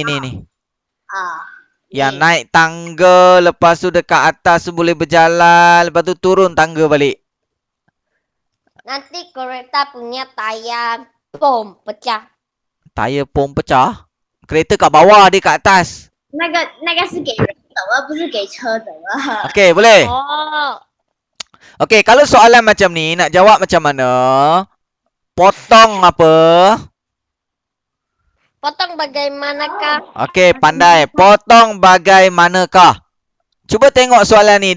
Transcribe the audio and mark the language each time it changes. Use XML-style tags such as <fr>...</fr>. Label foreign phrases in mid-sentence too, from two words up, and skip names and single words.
<ms>Yang naik tangga, lepas tu dekat atas tu boleh berjalan, lepas tu turun tangga balik. Nanti kereta punya tayar bom pecah. Tayar pom pecah? Kereta kat bawah, dia kat atas.</ms> <zh>那个是给人走的，不是给车走的。</zh> <ms>Okey, boleh? Oh. Okey, kalau soalan macam ni, nak jawab macam mana? Potong apa? Potong bagaimanakah? Okey, pandai. Potong bagaimanakah? Cuba tengok soalan ni.</ms>